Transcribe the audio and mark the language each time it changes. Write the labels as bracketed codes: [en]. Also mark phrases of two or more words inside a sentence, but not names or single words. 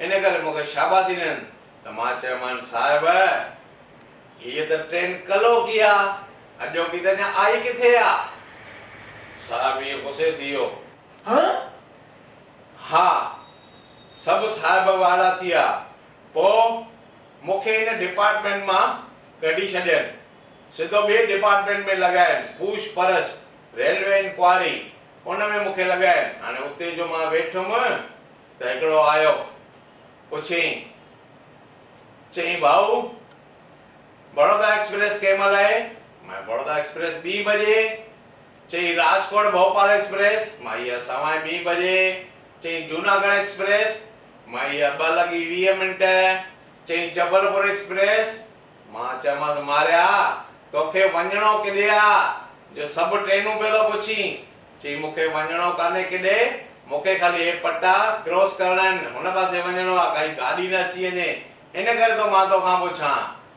[sd] इन करे मूंखे शाबाशी ॾियनि त मां चयोमांनि साहिब हीअ त ट्रेन कलो की आहे अॼो की त अञा आई किथे आहे। साहिब इहो गुस्से थी वियो। हा सभु साहिब वारा थी विया। पोइ मूंखे हिन डिपार्टमेंट मां कढी छॾियनि सिधो ॿिए डिपार्टमेंट में लॻाइनि पूछ परस [en] railway inquiry [sd] उन में मूंखे लॻाइनि। हाणे उते जो मां वेठुमि त हिकिड़ो आयो पुछियईं चईं भाऊ बड़ौदा एक्सप्रेस कंहिं महिल आहे? मां बड़ौदा एक्सप्रेस 2 बजे। चईं राजकोट भोपाल एक्सप्रेस? मां इहा 2:15 बजे। चईं जूनागढ़ एक्सप्रेस? मां इहा 2:20। चईं जबलपुर एक्सप्रेस? मां चयोमांसि मारिया तोखे वञिणो किथे आहे जो सभु ट्रेनूं पियो थो पुछी। चईं मूंखे वञिणो कान्हे किथे मूंखे ख़ाली हे पट्टा क्रॉस करणा आहिनि हुन पासे वञिणो आहे काई गाॾी न अची वञे इन करे तो मां तोखां पुछां।